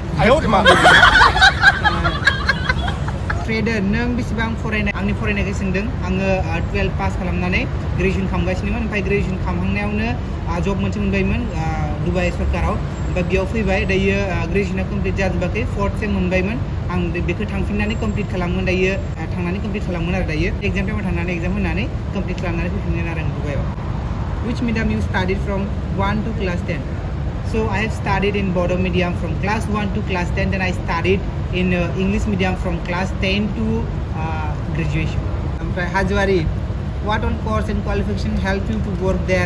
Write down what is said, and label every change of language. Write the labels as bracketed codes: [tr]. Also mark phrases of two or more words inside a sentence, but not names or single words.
[brx] ट्रेडर नों बेसेबां फरायनाय आंनि फरायनायखौ सोंदों आङो 12 पास खालामनानै ग्रेजुवेसन खालामगासिनोमोन ओमफ्राय ग्रेजुवेसन खालामहांनायावनो जब मोनसे मोनबायमोन दुबाइ सरकाराव ओमफ्राय बेयाव फैबाय दायो ग्रेजुवेसना कमप्लिट जाजोबाखै 4th सेम मोनबायमोन आं बेखौ थांफिननानै कमप्लिट खालामगोन दायो थांनानै कमप्लिट खालामगोन आरो दायो एग्जाम टाइमाव थांनानै एग्जाम होनानै कमप्लिट खालामनानै फैफिनगोन आरो आं दुबाइआव [en] Which medium you studied from 1 to class 10? So I have studied in Bodo medium from class 1 to class 10. Then I studied in English medium from class 10 to graduation. Hajwari, what all course and qualification helped you to work there?